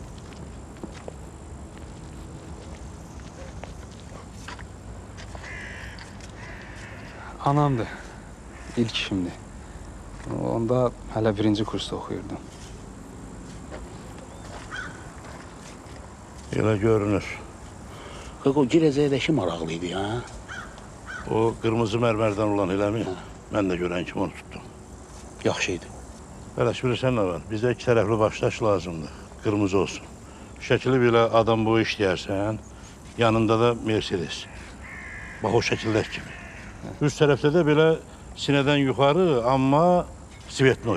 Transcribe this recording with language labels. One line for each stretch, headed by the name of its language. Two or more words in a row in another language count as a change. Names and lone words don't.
Azerbaijani: Anamdır. İlk işimdir. Onda hələ birinci kursda oxuyurdum. Elə görünür. O girəcəkdəki maraqlıydı ya.
Turkish: O kırmızı mermerden olan eləmi? Ben de gören kim onu tuttum.
Azerbaijani: Yaxşı idi. Bələş bilirsən nə var? Bizdə iki tərəfli başdaş lazımdır.
Turkish: Kırmızı olsun.
Azerbaijani: Şəkili belə adam boyu işləyərsən, yanında da Mercedes. Bax o şəkildəki kimi. Üst tərəfdə də belə sinədən yuxarı, amma Svetnoy.